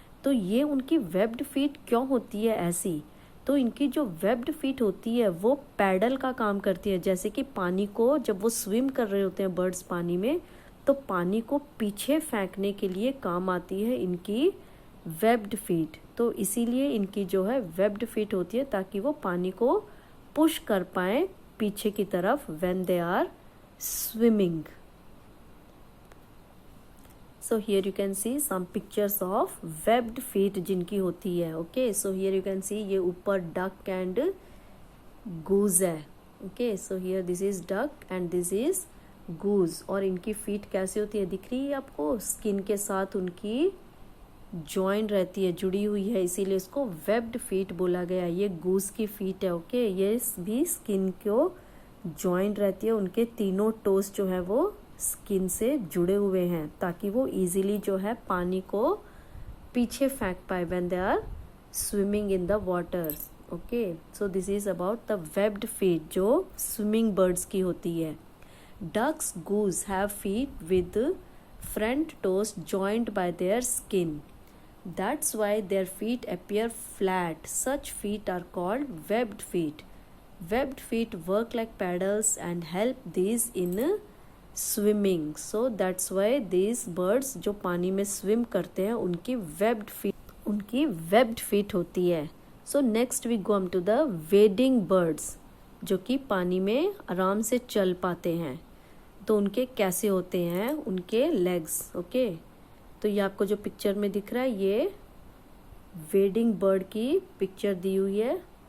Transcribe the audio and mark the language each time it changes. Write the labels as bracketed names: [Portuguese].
[Hindi] तो ये उनकी वेब्ड फीट क्यों होती है ऐसी? तो इनकी जो वेब्ड फीट होती है वो पैडल का काम करती है, जैसे कि पानी को जब वो स्विम कर रहे होते हैं बर्ड्स पानी में, तो पानी को पीछे फेंकने के लिए काम आती है इनकी वेब्ड फीट। तो इसीलिए इनकी जो है वेब्ड फीट होती है, ताकि वो पानी को पुश कर पाए पीछे की तरफ [English] When they are swimming. So here you can see some pictures of webbed feet [Hindi] जिनकी होती है। [English] Okay, so here you can see [Hindi] ये ऊपर [English] duck and goose है। Okay, so here this is duck and this is goose, [Hindi] और इनकी feet कैसी होती है दिख रही है आपको? स्किन के साथ उनकी जॉइंट रहती है, जुड़ी हुई है, इसीलिए इसको वेब्ड फीट बोला गया। ये गूस की फीट है। ओके, ये भी स्किन को जॉइंट रहती है, उनके तीनों टोस जो है वो स्किन से जुड़े हुए हैं, ताकि वो इजीली जो है पानी को पीछे फेंक पाए [English] When they are swimming in the water. Okay, so this is about the webbed feet [Hindi] जो स्विमिंग बर्ड्स की होती है। [English] Ducks goose have feet with front toes joint by their skin, that's why their feet appear flat. Such feet are called webbed feet. Webbed feet work like paddles and help these in swimming. So that's why these birds [Hindi] जो पानी में swim करते हैं उनकी webbed feet होती है। [English] So next we come to the wading birds [Hindi] जो कि पानी में आराम से चल पाते हैं। तो उनके कैसे होते हैं उनके legs? ओके, तो ये आपको जो पिक्चर में दिख रहा है ये वेडिंग बर्ड की पिक्चर दी हुई है।